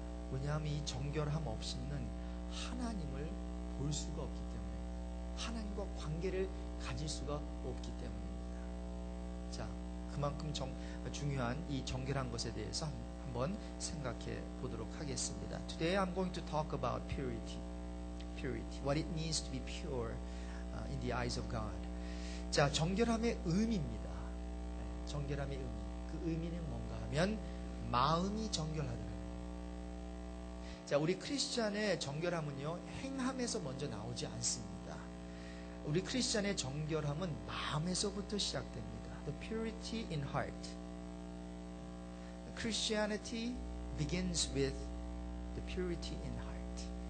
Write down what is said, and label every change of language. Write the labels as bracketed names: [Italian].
[Korean] 왜냐하면 이 정결함 없이는 하나님을 볼 수가 없기 때문에, 하나님과 관계를 가질 수가 없기 때문입니다. 자, 그만큼 중요한 이 정결한 것에 대해서 한번 생각해 보도록 하겠습니다. [English] Today I'm going to talk about purity. purity, what it means to be pure in the eyes of God. [Korean] 자, 정결함의 의미입니다. 정결함의 의미. 그 의미는 뭔가 하면 마음이 정결하더라. 자, 우리 크리스찬의 정결함은요, 행함에서 먼저 나오지 않습니다. 우리 크리스찬의 정결함은 마음에서부터 시작됩니다. [English] The purity in heart. Christianity begins with the purity in heart.